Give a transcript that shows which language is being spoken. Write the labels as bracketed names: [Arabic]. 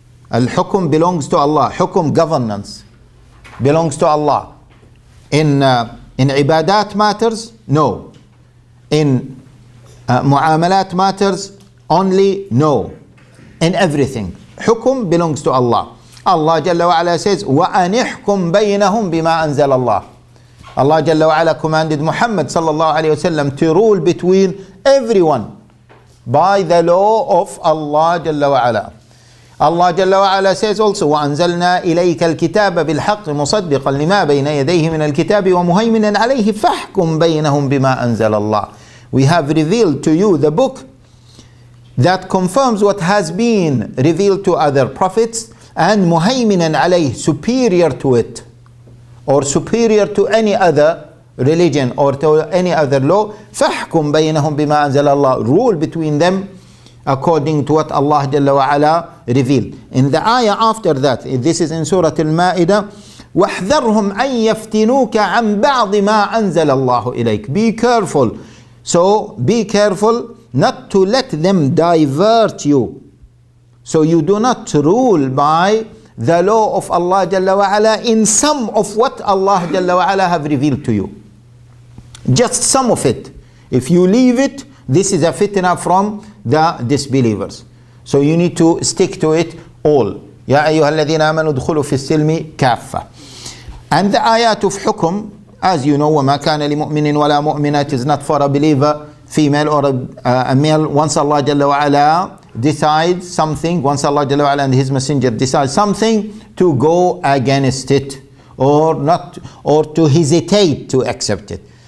[English] Al-hukm belongs to Allah. Hukm, governance, belongs to Allah. In ibadat matters, no. In muamalat matters, only, no. In everything, hukm belongs to Allah. [Arabic] Allah Jalla wa Ala says, وَأَنِ احْكُمْ بَيْنَهُمْ بِمَا أَنزَلَ اللَّهِ. [English] Allah Jalla wa Ala commanded Muhammad sallallahu alayhi wa sallam to rule between everyone by the law of Allah Jalla wa Ala. Allah Jalla wa Ala says also, [Arabic] وَأَنزَلْنَا إِلَيْكَ الْكِتَابَ بِالْحَقِّ مُصَدِّقًا لِمَا بَيْنَ يَدَيْهِ مِنَ الْكِتَابِ وَمُهَيْمِنًا عَلَيْهِ فَاحْكُمْ بَيْنَهُمْ بِمَا أَنزَلَ اللَّهِ. [English] We have revealed to you the book that confirms what has been revealed to other prophets, and muhayminan alayh, superior to it, or superior to any other religion or to any other law. [Arabic] فَاحْكُمْ بَيْنَهُمْ بِمَا أَنزَلَ اللَّهِ. [English] Rule between them according to what Allah Jalla wa Ala revealed. In the ayah after that, this is in Surah Al-Ma'idah, [Arabic] وَاحْذَرْهُمْ أَن يَفْتِنُوكَ عَنْ بَعْضِ مَا أَنزَلَ اللَّهُ إِلَيْكَ. [English] Be careful. So be careful not to let them divert you. So you do not rule by the law of Allah Jalla wa Ala in some of what Allah Jalla wa Ala have revealed to you. Just some of it. If you leave it, this is a fitna from the disbelievers. So you need to stick to it all. [Arabic] يا أيها الذين آمنوا ادخلوا في السلم كافة. [English] And the ayat of hukum, as you know, [Arabic] وما كان لمؤمن ولا مؤمنة, [English] is not for a believer, female or a male. Once Allah Jalla wa Ala decides something, once Allah Jalla wa Ala and His Messenger decide something, to go against it or not, or to hesitate to accept it.